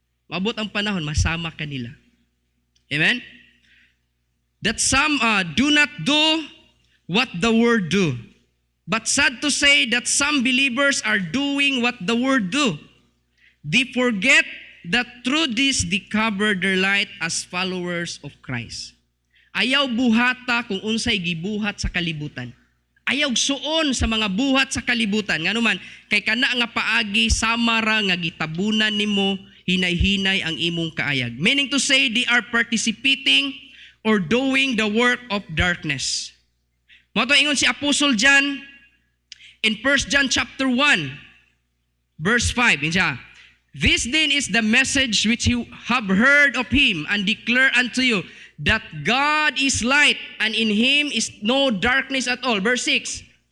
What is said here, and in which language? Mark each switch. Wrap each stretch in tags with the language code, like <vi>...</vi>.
<ceb>Maabot ang panahon masama ka nila. Amen.</ceb> <en>That some do not do what the word do. But sad to say that some believers are doing what the word do. They forget that through this they cover their light as followers of Christ.</en> <ceb>Ayaw buhata kung unsay gibuhat sa kalibutan. Ayaw suon sa mga buhat sa kalibutan. Nganuman, kay kana nga paagi samara nga gitabunan nimo hinay-hinay ang imong kaayag.</ceb> <en>Meaning to say, they are participating or doing the work of darkness.</en> <ceb>Mo to ingon si Apostle John</ceb> <en>in 1 John chapter 1 verse 5.</en> <ceb>Insya,</ceb> <en>this then is the message which you have heard of him and declare unto you, that God is light and in him is no darkness at all. Verse 6.</en>